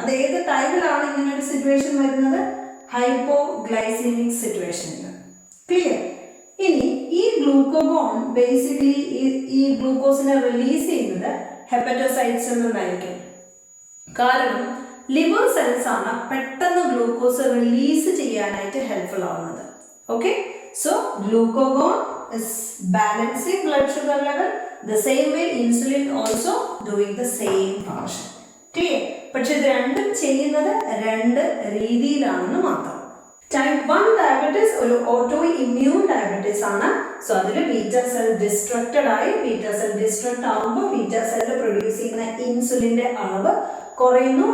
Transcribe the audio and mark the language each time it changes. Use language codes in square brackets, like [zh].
[ml] അത് ഏത് ടൈമിലാണ് ഇങ്ങനെ ഒരു സിറ്റുവേഷൻ വരുന്നത്? ഹൈപ്പോഗ്ലൈസീമിക് സിറ്റുവേഷനിൽ. ക്ലിയർ? ഇനി ഈ ഗ്ലൂക്കഗോൺ ബേസിക്കലി ഈ ഗ്ലൂക്കോസിനെ റിലീസ് ചെയ്യുന്നത് ഹെപ്പറ്റോസൈറ്റ്സിൽ നിന്നായിരിക്കും. കാരണം ലിവർ സെൽസ് ആണ് പെട്ടെന്ന് ഗ്ലൂക്കോസ് റിലീസ് ചെയ്യാനായിട്ട് ഹെൽപ്ഫുൾ ആവുന്നത്. [en] Okay, so glucagon is balancing blood sugar level, the same way insulin also doing the same function. Clear? [ml] പക്ഷെ ഇത് രണ്ടും ചെയ്യുന്നത് രണ്ട് രീതിയിലാണെന്ന് മാത്രം. ടൈപ്പ് 1 ഡയബറ്റീസ് ഒരു ഓട്ടോ ഇമ്മ്യൂൺ ഡയബറ്റീസ് ആണ്. സോ അതിൽ ബീറ്റ സെൽ ഡിസ്ട്രക്റ്റഡ് ആയി, ബീറ്റ സെൽ ഡിസ്ട്രക്ട് ആകുമ്പോൾ ബീറ്റ സെൽ പ്രൊഡ്യൂസ് ചെയ്യുന്ന ഇൻസുലിന്റെ അളവ് കുറയുന്നു.